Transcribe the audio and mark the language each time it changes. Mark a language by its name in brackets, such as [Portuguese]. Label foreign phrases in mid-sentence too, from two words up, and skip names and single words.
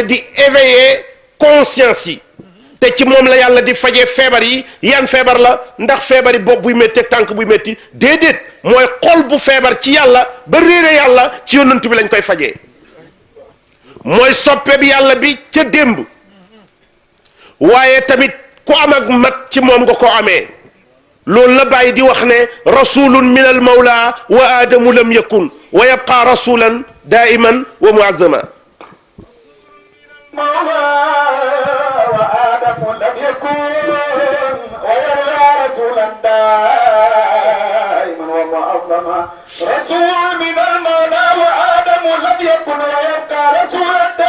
[Wolof] di [French] éveiller conscience [Wolof] yi te ci moom la yàlla di fajee feebar yi yan feebar la ndax feebar yi bopp buy métti ak tànk buy métti déedéet mooy xol bu feebar ci yàlla ba réere yàlla ci yónnantu bi lañ koy fajee mooy soppe bi yàlla bi ca démb waaye tamit ku am ak mat ci moom nga ko amee loolu la bàyyi di wax ne [Arabic] رسول من المولى وآدم لم يكن ويبقى رسولا دائما ومعظما وآدم لم يكن ويرى رسولا دائما ومعظما رسول من المولى وآدم لم يكن ويبقى رسولا